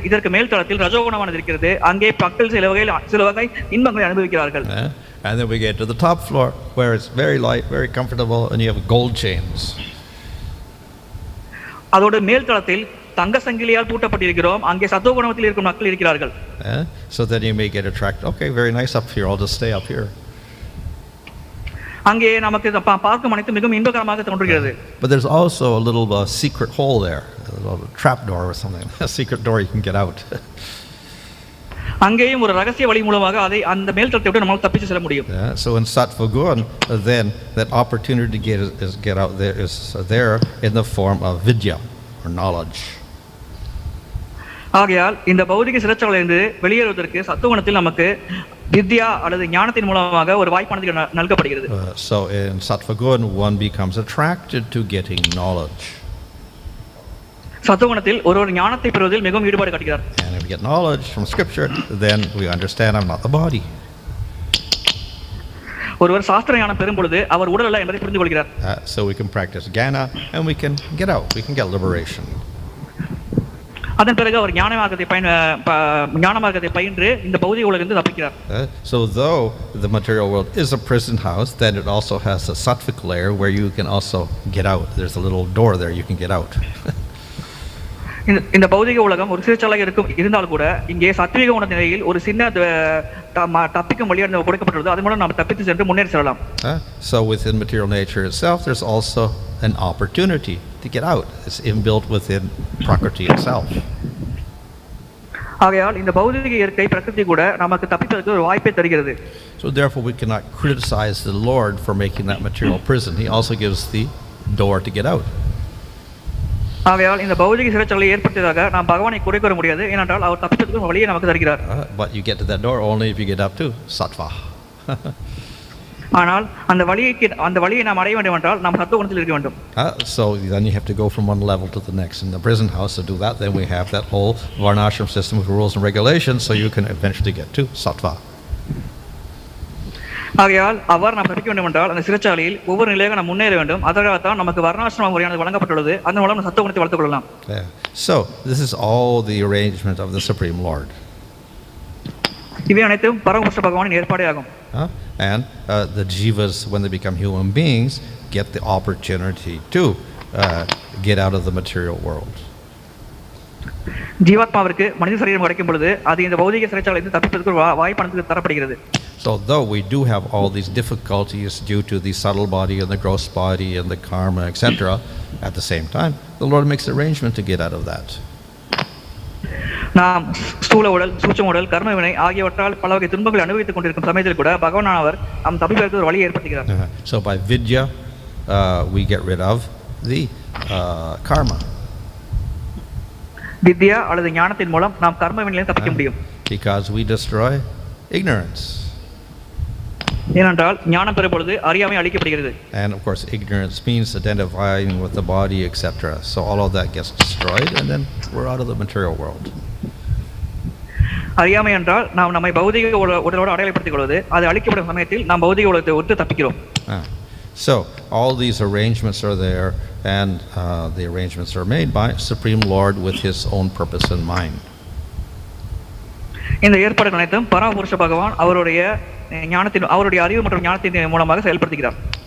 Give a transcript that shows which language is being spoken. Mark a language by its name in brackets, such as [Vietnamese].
[Tamil] இதற்கு மேல் தளத்தில் ரஜோகுணமானது இருக்கிறது. அங்கே மக்கள் சில வகை இன்பங்களை அனுபவிக்கிறார்கள். [English] And then we get to the top floor where it's very light, very comfortable and you have gold chains. [Tamil] அதோட மேல் தளத்தில் தங்க சங்கிலியால் பூட்டப்பட்டிருக்கிறோம். அங்கே சத்துவகுணத்தில் இருக்கும் மக்கள் இருக்கிறார்கள். [English] So then you may get attracted. Okay, very nice up here. I'll just stay up here. [Tamil] அங்கே நமக்கு பார்க்கும் அனைத்து மிகவும் இன்பகரமாக தோன்றுகிறது. [English] But there's also a little secret hole there, a little trap door or something. A secret door you can get out. [Tamil] அங்கேயும் ஒரு ரகசிய வழி மூலமாக அந்த மேல் தளத்தை விட்டு நம்மால் தப்பிச்சு செல்ல முடியும். [English] So in sattva gun, then that opportunity to get out there is there in the form of vidya or knowledge. [Tamil] ஆகையால் இந்த பௌதிக சிறைச்சாலையிலிருந்து வெளியேறுவதற்கு சத்துவகுணத்தில் நமக்கு வித்யா அல்லது ஞானத்தின் மூலமாக ஒரு வாய்ப்பானது நல்கப்படுகிறது. [English] So in sattva gun one becomes attracted to getting knowledge. [Tamil] சத்துவகுணத்தில் ஒரு ஞானத்தை பெறுவதில் மிகவும் ஈடுபாடு காட்டுகிறார். [English] And if we get knowledge from scripture, then we understand I'm not the body. [Tamil] ஒருவர் சாஸ்திர ஞானம் பெறும் பொழுது அவர் உடல் அல்ல என்பதை புரிந்து கொள்கிறார். [English] So we can practice jnana and we can get out, we can get liberation. [Tamil] அதன் பிறகு அவர் ஞான மார்க்கத்தை பயின்று இந்த பௌதிக உலகிலிருந்து தப்பிக்கிறார். [English] So though the material world is a prison house, then it also has a sattvic layer where you can also get out. There's a little door there you can get out. [Tamil] இந்த பௌதிக உலகம் ஒரு சிறைச்சாலை இருந்தால் கூட இங்கே சத்விக குண நிலையில் ஒரு சின்ன தப்பிக்கும் வழியாக கொடுக்கப்பட்டுள்ளது. அதன் மூலம் நாம் தப்பித்து சென்று முன்னேறி செல்லலாம். [English] So within material nature itself there's also an opportunity to get out. It's inbuilt within prakriti itself. [Tamil] ஆகையால் இந்த பௌதிக இயற்கை பிரகிருதி கூட நமக்கு தப்பிப்பதற்கு ஒரு வாய்ப்பை தருகிறது. [English] So therefore we cannot criticize the Lord for making that material prison. He also gives the door to get out. [Tamil] ஆகையால் இந்த பௌதிக சிறைச்சாலை ஏற்படுத்தியதாக நாம் பகவானை குறை கூற முடியாது. ஏனென்றால் அவர் தப்பிப்பதற்கு ஒரு வழியை நமக்கு தருகிறார். [English] But you get to that door only if you get up to sattva. [Tamil] ஆனால் அந்த வழியை நாம் அடைய வேண்டும் என்றால் நாம் சத்துவ குணத்தில் இருக்க வேண்டும். [English] So then you have to go from one level to the next. In the prison house to do that, then we have that whole varnashram system with rules and regulations, so you can eventually get to sattva. [Tamil] ஆகையால் அவ்வாறு நாம் தப்பிக்க வேண்டும் என்றால் அந்த சிறைச்சாலையில் ஒவ்வொரு நிலையாக நாம் முன்னேற வேண்டும். அதற்காகத்தான் நமக்கு வர்ணாசிரம முறையானது வழங்கப்பட்டுள்ளது. அதன் மூலம் சத்துவ குணத்தை வளர்த்துக் கொள்ளலாம். [English] So this is all the arrangement of the Supreme Lord. [Tamil] இவை அனைத்தும் பரமபுருஷ பகவானின் ஏற்பாடே ஆகும். [English] And the jivas, when they become human beings, get the opportunity to get out of the material world. [Tamil] ஜீவாத்மாவிற்கு மனித சரீரம் கிடைக்கும் பொழுது அது இந்த பௌதிக சிறைச்சாலையிலிருந்து தப்பிப்பதற்கு ஒரு வாய்ப்பானது தரப்படுகிறது. [English] So though we do have all these difficulties due to the subtle body and the gross body and the karma, etc., at the same time, the Lord makes arrangement to get out of that. [Tamil] நாம் ஸ்தூல உடல், சூட்சும உடல், கர்ம வினை ஆகியவற்றால் பல வகை துன்பங்களை அனுபவித்துக் கொண்டிருக்கும் சமயத்தில் கூட பகவானவர் நம் தப்பிப்பதற்கு ஒரு வழியை ஏற்படுத்துகிறார். [English] So by vidya, we get rid of the karma. [Tamil] வித்யா அல்லது ஞானத்தின் மூலம் நாம் கர்ம வினையிலிருந்து தப்பிக்க முடியும். [English] Because we destroy ignorance. [Tamil] ஏனென்றால் ஞானம் பெறும் பொழுது அறியாமை அழிக்கப்படுகிறது. [English] And of course ignorance means identifying with the body, etc. So all of that gets destroyed and then we're out of the material world. [Tamil] அறியாமை என்றால் நாம் நம்மை பௌதிக உடலோடு அடையாளப்படுத்திக் கொள்வது. அது அழிக்கப்படும் சமயத்தில் நாம் பௌதிக உலகத்தை விட்டு தப்பிக்கிறோம். [English] So all these arrangements are there, and the arrangements are made by Supreme Lord with His own purpose in mind. [Tamil] இந்த ஏற்பாடுகள் அனைத்தும் பரமபுருஷ பகவான் அவருடைய ஞானத்தின் அவருடைய அறிவு மற்றும் ஞானத்தின் மூலமாக செயல்படுத்துகிறார்.